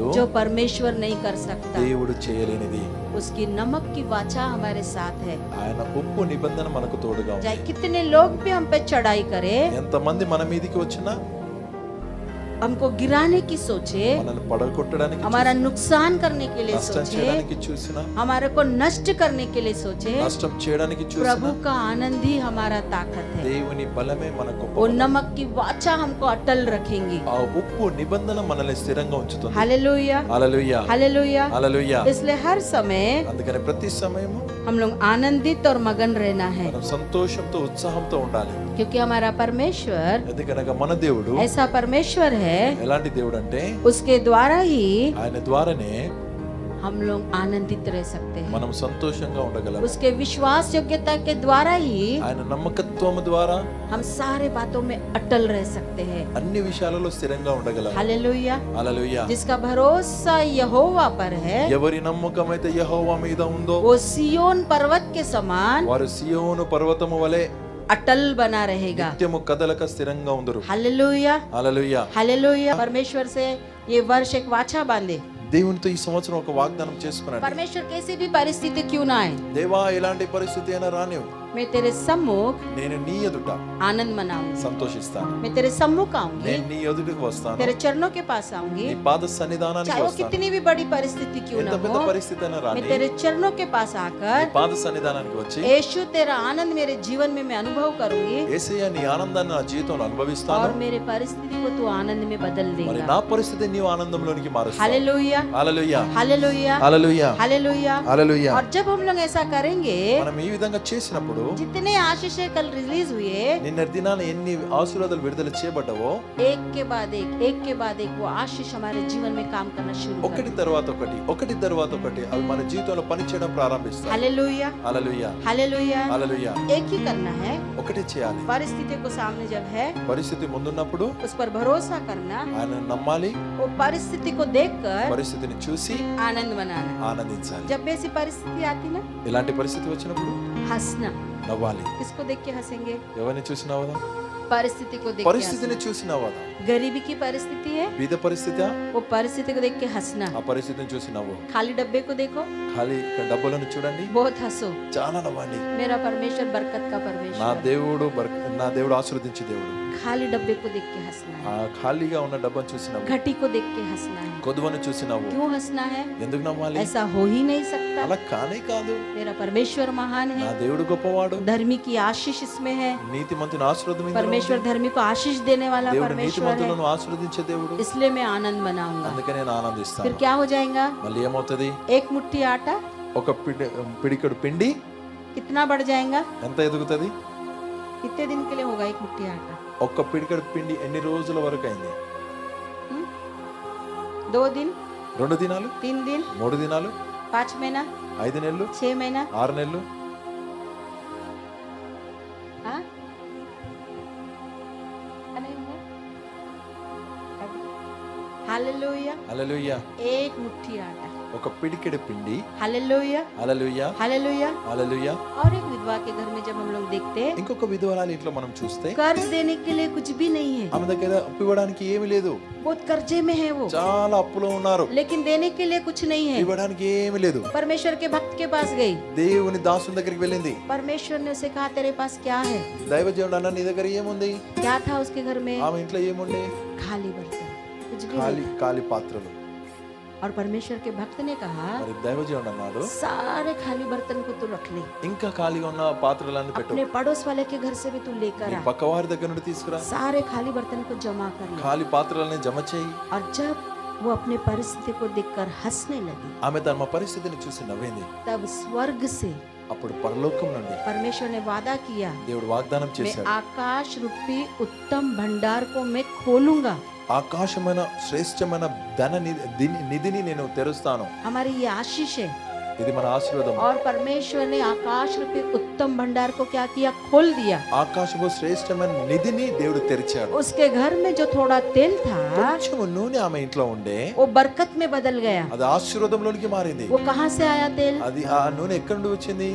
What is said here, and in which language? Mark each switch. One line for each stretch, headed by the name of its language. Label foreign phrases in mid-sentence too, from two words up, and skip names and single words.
Hindi: जो परमेश्वर नहीं कर सकता।
Telugu: దేవుడు చేయలేనిది.
Hindi: उसकी नमक की वाचा हमारे साथ है।
Telugu: ఆయన ఉప్పు నిబంధన మనకు తోడుగా ఉంది.
Hindi: चाहे कितने लोग भी हम पे चढ़ाई करे,
Telugu: ఎంతమంది మన మీదికి వచ్చినా,
Hindi: हमको गिराने की सोचे,
Telugu: మనల్ని పడగొట్టడానికి
Hindi: हमारा नुकसान करने के लिए
Telugu: నష్టం
Hindi: सोचे,
Telugu: చేయడానికి చూసినా,
Hindi: हमारे को नष्ट करने के लिए सोचे,
Telugu: నష్టం చేయడానికి చూసినా,
Hindi: प्रभु का आनंद ही हमारा ताकत है।
Telugu: దేవుని బలమే మనకు
Hindi: वो नमक की वाचा हमको अटल रखेंगी।
Telugu: ఆ ఉప్పు నిబంధన మనల్ని స్థిరంగా ఉంచుతుంది.
Hindi: हालेलुया,
Telugu: హల్లెలూయా,
Hindi: हालेलुया।
Telugu: హల్లెలూయా.
Hindi: इसलिए हर समय
Telugu: అందుకని ప్రతి సమయము
Hindi: हम लोग आनंदित और मगन रहना है,
Telugu: మనం సంతోషంతో ఉత్సాహంతో ఉండాలి.
Hindi: क्योंकि हमारा परमेश्वर
Telugu: ఎందుకనగా మన దేవుడు
Hindi: ऐसा परमेश्वर है,
Telugu: ఎలాంటి దేవుడు అంటే
Hindi: उसके द्वारा ही
Telugu: ఆయన ద్వారానే
Hindi: हम लोग आनंदित रह सकते हैं।
Telugu: మనం సంతోషంగా ఉండగలం.
Hindi: उसके विश्वास योग्यता के द्वारा ही
Telugu: ఆయన నమ్మకత్వం ద్వారా
Hindi: हम सारे बातों में अटल रह सकते हैं।
Telugu: అన్ని విషయాలలో స్థిరంగా ఉండగలం.
Hindi: हालेलुया।
Telugu: హల్లెలూయా.
Hindi: जिसका भरोसा यहोवा पर है,
Telugu: ఎవరి నమ్మకం అయితే యెహోవా మీద ఉందో
Hindi: वो सियोन पर्वत के समान
Telugu: వారు సియోను పర్వతము వలె
Hindi: अटल बना रहेगा।
Telugu: నిత్యము కదలక స్థిరంగా ఉందరు.
Hindi: हालेलुया,
Telugu: హల్లెలూయా.
Hindi: हालेलुया। परमेश्वर से ये वर्ष एक वाचा बांधे।
Telugu: దేవునితో ఈ సంవత్సరం ఒక వాగ్దానం చేసుకున్నాడు.
Hindi: परमेश्वर कैसी भी परिस्थिति क्यों ना आए,
Telugu: దేవా ఎలాంటి పరిస్థితి అయినా రానివ్వు,
Hindi: मैं तेरे सम्मुख
Telugu: నేను నీ ఎదుట
Hindi: आनंद मनाऊंगी,
Telugu: సంతోషిస్తాను.
Hindi: मैं तेरे सम्मुख आऊंगी,
Telugu: నేను నీ ఎదుటికి వస్తాను,
Hindi: तेरे चरणों के पास आऊंगी,
Telugu: నీ పాద సన్నిధానానికి
Hindi: चाहे वो
Telugu: వస్తాను.
Hindi: कितनी भी बड़ी परिस्थिति क्यों
Telugu: ఎంత
Hindi: ना
Telugu: పెద్ద
Hindi: हो,
Telugu: పరిస్థితి అయినా
Hindi: मैं
Telugu: రాని
Hindi: तेरे चरणों के पास
Telugu: నీ
Hindi: आकर
Telugu: పాద సన్నిధానానికి వచ్చి
Hindi: यीशु तेरा आनंद मेरे जीवन में मैं अनुभव करूंगी,
Telugu: యేసయ్య నీ ఆనందాన్ని నా జీవితంలో
Hindi: और
Telugu: అనుభవిస్తాను.
Hindi: मेरे परिस्थिति को तू आनंद में बदल
Telugu: మరి
Hindi: देगा।
Telugu: నా పరిస్థితి నీవు ఆనందంలోనికి మారుస్తావు.
Hindi: हालेलुया,
Telugu: హల్లెలూయా,
Hindi: हालेलुया,
Telugu: హల్లెలూయా,
Hindi: हालेलुया।
Telugu: హల్లెలూయా.
Hindi: और जब हम लोग ऐसा करेंगे,
Telugu: మనం ఈ విధంగా చేసినప్పుడు
Hindi: जितने आशीष कल रिलीज हुए,
Telugu: నిన్న దినాన ఎన్ని ఆశీర్వాదాలు విడుదల చేయబడ్డావో
Hindi: एक के बाद एक वो आशीष हमारे जीवन में काम करना शुरू
Telugu: ఒకటి తర్వాత ఒకటి, ఒకటి తర్వాత ఒకటి అవి మన జీవితంలో పనిచేయడం ప్రారంభిస్తాయి.
Hindi: हालेलुया,
Telugu: హల్లెలూయా,
Hindi: हालेलुया।
Telugu: హల్లెలూయా.
Hindi: एक ही करना है,
Telugu: ఒకటే చేయాలి.
Hindi: परिस्थिति को सामने जब है
Telugu: పరిస్థితి ముందున్నప్పుడు
Hindi: उस पर भरोसा करना,
Telugu: ఆయన నమ్మాలి,
Hindi: वो परिस्थिति को देखकर
Telugu: పరిస్థితిని చూసి
Hindi: आनंद मनाना।
Telugu: ఆనందించాలి.
Hindi: जब भी ऐसी परिस्थिति आती ना,
Telugu: ఇలాంటి పరిస్థితి వచ్చినప్పుడు
Hindi: हंसना।
Telugu: నవ్వాలి.
Hindi: किसको देख के हंसेंगे?
Telugu: ఎవరిని చూసి నవ్వదాం?
Hindi: परिस्थिति को देख के
Telugu: పరిస్థితిని చూసి నవ్వదా?
Hindi: हंसना। गरीबी की परिस्थिति है,
Telugu: బీద పరిస్థితి,
Hindi: वो परिस्थिति को देख के हंसना।
Telugu: ఆ పరిస్థితిని చూసి నవ్వు.
Hindi: खाली डब्बे को देखो,
Telugu: ఖాళీ డబ్బులను చూడండి,
Hindi: बहुत हंसो।
Telugu: చాలా నవ్వండి.
Hindi: मेरा परमेश्वर बरकत का
Telugu: నా
Hindi: परमेश्वर।
Telugu: దేవుడు ఆశీర్వదించే దేవుడు.
Hindi: खाली डब्बे को देख के हंसना
Telugu: ఆ
Hindi: है,
Telugu: ఖాళీగా ఉన్న డబ్బను చూసి నవ్వు.
Hindi: घटी को देख के हंसना है।
Telugu: కొదువను చూసి నవ్వు.
Hindi: क्यों हंसना है?
Telugu: ఎందుకు నవ్వాలి?
Hindi: ऐसा हो ही नहीं सकता।
Telugu: అలా కానే కాదు.
Hindi: मेरा परमेश्वर महान
Telugu: నా
Hindi: है,
Telugu: దేవుడు గొప్పవాడు.
Hindi: धर्मी की आशीष इसमें है।
Telugu: నీతిమంతుని ఆశీర్వాదం ఇందులో ఉంది.
Hindi: परमेश्वर धर्मी को आशीष देने वाला
Telugu: దేవుడు
Hindi: परमेश्वर है,
Telugu: నీతిమంతులను ఆశీర్వదించే దేవుడు.
Hindi: इसलिए मैं आनंद मनाऊंगा।
Telugu: అందుకే నేను
Hindi: फिर
Telugu: ఆనందిస్తాను.
Hindi: क्या हो जाएगा?
Telugu: మళ్ళీ ఏమవుతుంది?
Hindi: एक मुट्ठी आटा
Telugu: ఒక పిడికడు పిండి
Hindi: कितना बढ़ जाएगा?
Telugu: ఎంత ఎదుగుతుంది?
Hindi: कितने दिन के लिए होगा एक मुट्ठी आटा?
Telugu: ఒక్క పిడికడు పిండి ఎన్ని రోజుల వరకు అయింది?
Hindi: 2 दिन,
Telugu: 2 దినాలు,
Hindi: 3 दिन,
Telugu: 3 దినాలు,
Hindi: 5 महीना,
Telugu: 5 నెలలు,
Hindi: 6 महीना,
Telugu: 6 నెలలు.
Hindi: हाँ? अरे हालेलुया।
Telugu: హల్లెలూయా.
Hindi: एक मुट्ठी आटा,
Telugu: ఒక పిడికెడు పిండి.
Hindi: हालेलुया,
Telugu: హల్లెలూయా,
Hindi: हालेलुया।
Telugu: హల్లెలూయా.
Hindi: और एक विधवा के घर में जब हम लोग देखते हैं,
Telugu: ఇంకొక విధవరాలి ఇంట్లో మనం చూస్తే
Hindi: कर्ज देने के लिए कुछ भी नहीं है,
Telugu: ఆమె దగ్గర అప్పు ఇవ్వడానికి ఏమీ లేదు.
Hindi: बहुत कर्जे में है वो,
Telugu: చాలా అప్పులో ఉన్నారు.
Hindi: लेकिन देने के लिए कुछ नहीं है।
Telugu: ఇవ్వడానికి ఏమీ లేదు.
Hindi: परमेश्वर के भक्त के पास गई,
Telugu: దేవుని దాసుని దగ్గరికి వెళ్ళింది.
Hindi: परमेश्वर ने उसे कहा तेरे पास क्या है?
Telugu: దైవజనుడు అన్న నీ దగ్గర ఏముంది?
Hindi: क्या था उसके घर में?
Telugu: ఆమె ఇంట్లో ఏముండే?
Hindi: खाली बर्तन, कुछ भी
Telugu: ఖాళీ
Hindi: नहीं।
Telugu: ఖాళీ పాత్రలు.
Hindi: और परमेश्वर के भक्त ने कहा
Telugu: మరి దైవజనుడు అన్నాడు
Hindi: सारे खाली बर्तन को तू रख ले,
Telugu: ఇంకా ఖాళీగా ఉన్న పాత్రలన్నీ పెట్టు.
Hindi: अपने पड़ोस वाले के घर से भी तू लेकर
Telugu: నీ
Hindi: आ,
Telugu: పక్కవారి దగ్గర నుండి తీసుకురా.
Hindi: सारे खाली बर्तन को जमा कर ले।
Telugu: ఖాళీ పాత్రలని జమ చేయి.
Hindi: और जब वो अपने परिस्थिति को देखकर हंसने लगी,
Telugu: ఆమె తన పరిస్థితిని చూసి నవ్వింది.
Hindi: तब स्वर्ग से
Telugu: అప్పుడు పరలోకం నుండి
Hindi: परमेश्वर ने वादा किया,
Telugu: దేవుడు వాగ్దానం
Hindi: मैं
Telugu: చేశాడు.
Hindi: आकाश रूपी उत्तम भंडार को मैं खोलूंगा।
Telugu: ఆకాశమైన శ్రేష్టమైన నిధిని నేను తెరుస్తాను.
Hindi: हमारी ये आशीष है।
Telugu: ఇది మన ఆశీర్వాదం.
Hindi: और परमेश्वर ने आकाश रूपी उत्तम भंडार को क्या किया? खोल दिया।
Telugu: ఆకాశపు శ్రేష్టమైన నిధిని దేవుడు తెరిచాడు.
Hindi: उसके घर में जो थोड़ा तेल था,
Telugu: కొంచెం నూనె ఆమె ఇంట్లో ఉండే,
Hindi: वो बरकत में बदल गया।
Telugu: అది ఆశీర్వాదంలోనికి మారింది.
Hindi: वो कहाँ से आया तेल?
Telugu: అది ఆ నూనె ఎక్కడి నుండి వచ్చింది?